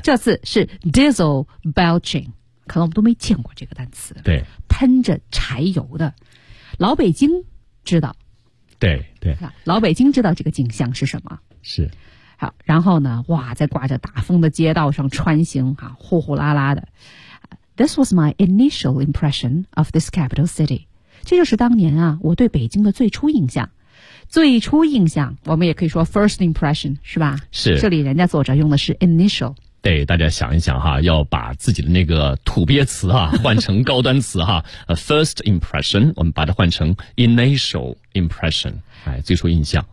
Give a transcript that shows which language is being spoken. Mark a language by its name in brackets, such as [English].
[Chinese] 这次是 diesel belching， 可能我们都没见过这个单词。对，喷着柴油的，老北京知道。对对，老北京知道这个景象是什么？是。好，然后呢，哇，在刮着大风的街道上穿行啊，呼呼啦啦的。 [English] This was my initial impression of this capital city. [Chinese] 这就是当年啊，我对北京的最初印象。最初印象，我们也可以说 first impression， 是吧？是。这里人家作者用的是 initial。对，大家想一想哈，要把自己的那个土鳖词啊换成高端词哈。 first impression， 我们把它换成 initial impression， 哎，最初印象。